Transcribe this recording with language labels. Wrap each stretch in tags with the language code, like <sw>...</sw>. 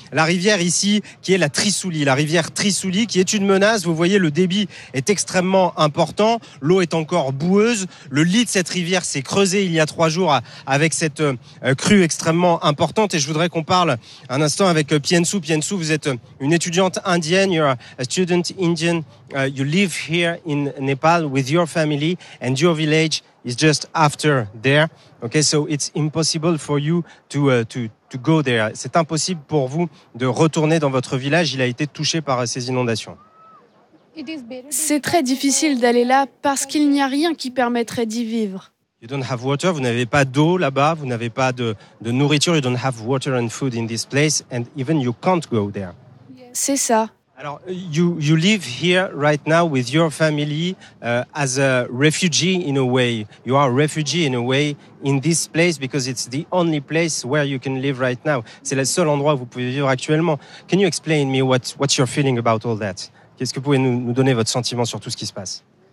<fr>La rivière ici, qui est la Trisuli. La rivière Trisuli, qui est une menace. Vous voyez, le débit est extrêmement important. L'eau est encore boueuse. Le lit de cette rivière s'est creusé il y a 3 jours avec cette crue extrêmement importante. Et je voudrais qu'on parle un instant avec Piensu. Piensu, vous êtes une étudiante indienne.</fr> <en>You're a student Indian. You live here in Nepal with your family and your village is just after there. Okay, so it's impossible for you to go there.</en> <fr>C'est impossible pour vous de retourner dans votre village. Il a été touché par ces inondations. C'est très difficile d'aller là parce qu'il n'y a rien qui permettrait d'y vivre.</fr> <en>You don't have water,</en> <fr>vous n'avez pas d'eau là-bas, vous n'avez pas de nourriture,</fr> <en>you don't have water and food in this place and even you can't go there.</en> <fr>C'est ça.</fr> <en>Alors you live here right now with your family as a refugee in a way. You are a refugee in a way in this place because it's the only place where you can live right now.</en> <fr>C'est le seul endroit où vous pouvez vivre actuellement.</fr> <en>Can you explain me what's your feeling about all that?</en> <fr>Qu'est-ce que vous pouvez nous donner votre sentiment sur tout ce qui se passe?</fr>